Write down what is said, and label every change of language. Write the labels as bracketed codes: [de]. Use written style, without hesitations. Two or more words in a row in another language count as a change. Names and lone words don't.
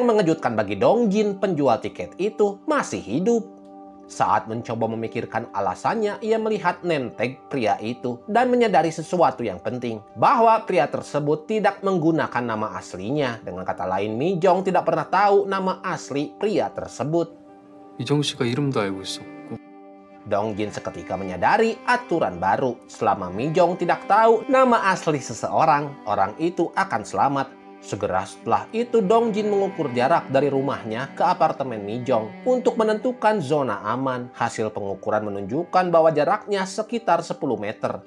[id] Yang mengejutkan bagi Dongjin, penjual tiket itu masih hidup. Saat mencoba memikirkan alasannya, ia melihat [en] name tag [id] pria itu dan menyadari sesuatu yang penting, bahwa pria tersebut tidak menggunakan nama aslinya. Dengan kata lain, Mi Jong tidak pernah tahu nama asli pria tersebut. [ko] 이정 씨가 이름도 알고 있었고. [id] Dong Jin seketika menyadari aturan baru. Selama Mi Jong tidak tahu nama asli seseorang, orang itu akan selamat. Segera setelah itu, Dong Jin mengukur jarak dari rumahnya ke apartemen Mi Jong untuk menentukan zona aman. Hasil pengukuran menunjukkan bahwa jaraknya sekitar 10 meter.